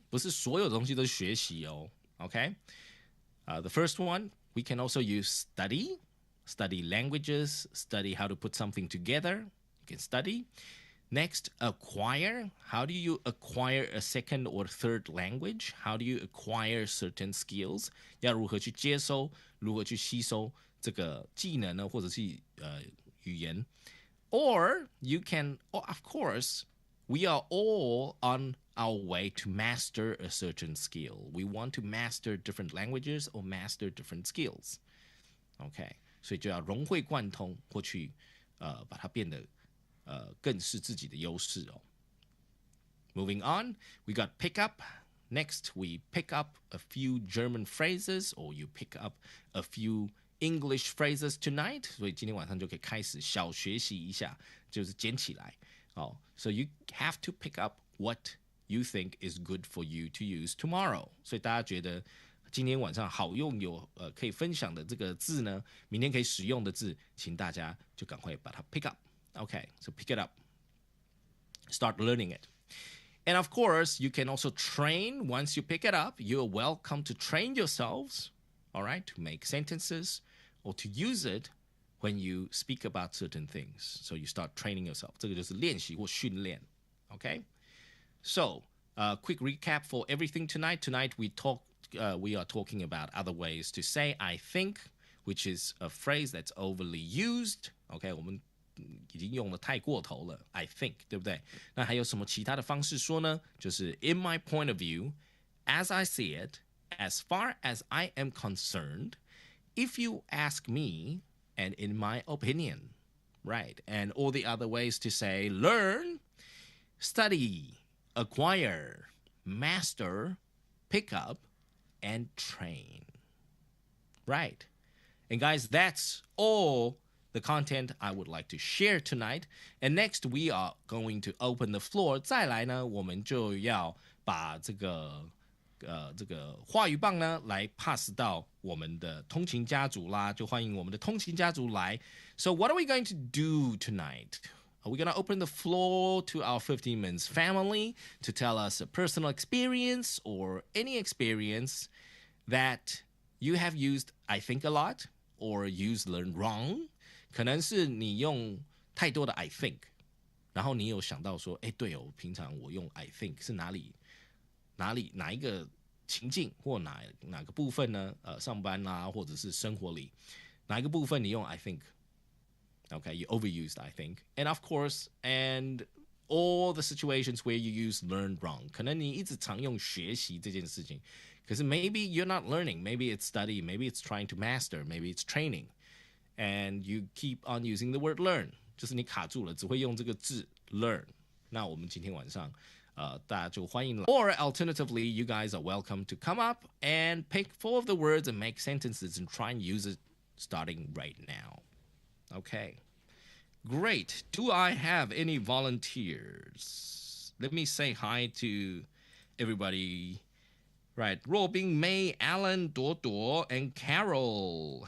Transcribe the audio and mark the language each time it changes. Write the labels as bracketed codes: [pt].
[zh] 不是所有东西都是学习哦。 [en] Okay. The first one, we can also use study languages, study how to put something together. You can study. Next, acquire. How do you acquire a second or third language? How do you acquire certain skills? [zh] 要如何去接收，如何去吸收这个技能呢，或者是语言？ [en] Or you can, of course, we are all on our way to master a certain skill. We want to master different languages or master different skills. [zh] Okay, 所以就要融会贯通，或去把它变得更是自己的优势哦。 [en] Moving on, we got pick up. Next, we pick up a few German phrases, or you pick up a few English phrases tonight. [zh] 所以今天晚上就可以开始小学习一下，就是捡起来。 [en] 哦 So you have to pick up what you think is good for you to use tomorrow. [zh] 所以大家觉得今天晚上好用有可以分享的这个字呢，明天可以使用的字，请大家就赶快把它 pick up. [en] Okay, so pick it up. Start learning it. And of course, you can also train. Once you pick it up, you're welcome to train yourselves, all right, to make sentences or to use it when you speak about certain things. So you start training yourself. [zh] 这个就是练习或训练 Okay? [en] So, quick recap for everything tonight. Tonight we are talking about other ways to say I think, which is a phrase that's overly used. [zh] Okay, 我们已经用得太过头了 I think, 对不对？那还有什么其他的方式说呢？ [en] 就是 in my point of view, as I see it, as far as I am concerned, if you ask me, and in my opinion, right? And all the other ways to say learn, study, acquire, master, pick up, and train. Right. And guys, that's all the content I would like to share tonight. And next, we are going to open the floor. [zh] 再来呢，我们就要把这个话语棒呢来 pass 到我们的通勤家族啦，就欢迎我们的通勤家族来。 [en] So what are we going to do tonight? Are we going to open the floor to our 15 Minutes family to tell us a personal experience or any experience that you have used, I think, a lot or used learn wrong? [zh] 可能是你用太多的 I think， 然后你有想到说，哎，对哦，平常我用 I think 是哪一个情境或哪个部分呢？上班啦，或者是生活里，哪一个部分你用 [en] I think？Okay, you overused I think, and of course, and all the situations where you use learn wrong. [zh] 可能你一直常用学习这件事情，可是 [en] maybe you're not learning, maybe it's study, maybe it's trying to master, maybe it's training, and you keep on using the word learn. [zh] 就是你卡住了，只会用这个字 learn. 那我们今天晚上大家就欢迎了。 [en] Or alternatively, you guys are welcome to come up and pick 4 of the words and make sentences and try and use it starting right now. Okay, great. Do I have any volunteers? Let me say hi to everybody. Right, Robin, May, Alan, Dodo, and Carol.